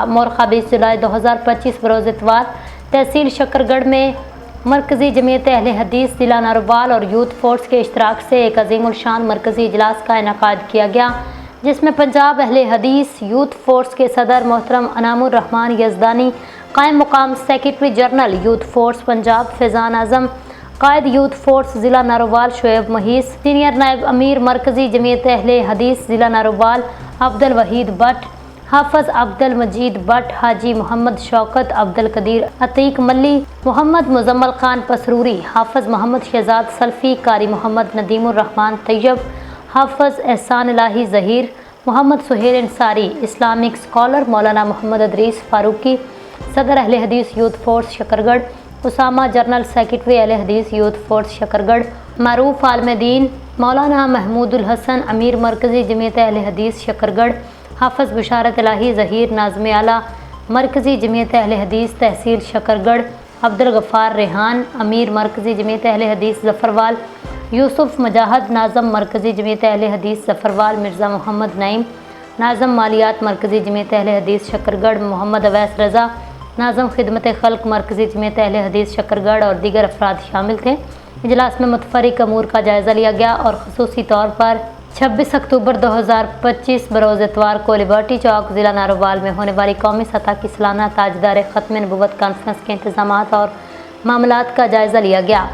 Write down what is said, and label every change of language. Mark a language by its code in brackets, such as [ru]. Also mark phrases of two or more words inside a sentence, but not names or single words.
[ur] مورخہ 20 جولائی 2025 بروز اتوار تحصیل شکرگڑھ میں مرکزی جمعیت اہل حدیث ضلع نارووال اور یوتھ فورس کے اشتراک سے ایک عظیم الشان مرکزی اجلاس کا انعقاد کیا گیا، جس میں پنجاب اہل حدیث یوتھ فورس کے صدر محترم انعام الرحمان یزدانی، قائم مقام [en] Secretary General [ur] یوتھ فورس پنجاب فیضان اعظم، قائد یوتھ فورس ضلع نارووال شعیب مہیس، سینیئر نائب امیر مرکزی جمعیت اہل حدیث ضلع نارووال عبدالوحید بھٹ، حافظ عبدالمجید بھٹ, حاجی محمد شوکت، عبدالقدیر عتیق ملی, محمد مزمل خان پسروری، حافظ محمد شہزاد سلفی، قاری محمد ندیم الرحمان طیب، حافظ احسان الٰہی ظہیر، محمد سہیل انصاری, [en] Islamic scholar [ur] مولانا محمد ادریس فاروقی, صدر اہل حدیث یوتھ فورس شکرگڑھ، اسامہ [en] General Secretary [ur] اہل حدیث یوتھ فورس شکرگڑھ، معروف عالم دین، مولانا محمود الحسن امیر مرکزی جمعیت اہل حدیث شکرگڑھ، حافظ بشارت الٰہی ظہیر ناظم اعلیٰ مرکزی جمعیت اہل حدیث تحصیل شکرگڑھ، عبدالغفار ریحان امیر مرکزی جمعیت اہل حدیث ظفروال، یوسف مجاہد ناظم مرکزی جمعیت اہل حدیث ظفروال، مرزا محمد نعیم ناظم مالیات مرکزی جمعیت اہل حدیث شکرگڑھ، محمد اویس رضا ناظم خدمت خلق مرکزی جمعیت اہل حدیث شکرگڑھ اور دیگر افراد شامل تھے. اجلاس میں متفرق امور کا جائزہ لیا گیا اور خصوصی طور پر 26 اکتوبر 2025 بروز اتوار کو لبرٹی چوک ضلع نارووال میں ہونے والی قومی سطح کی سالانہ تاجدار ختم نبوت کانفرنس کے انتظامات اور معاملات کا جائزہ لیا گیا.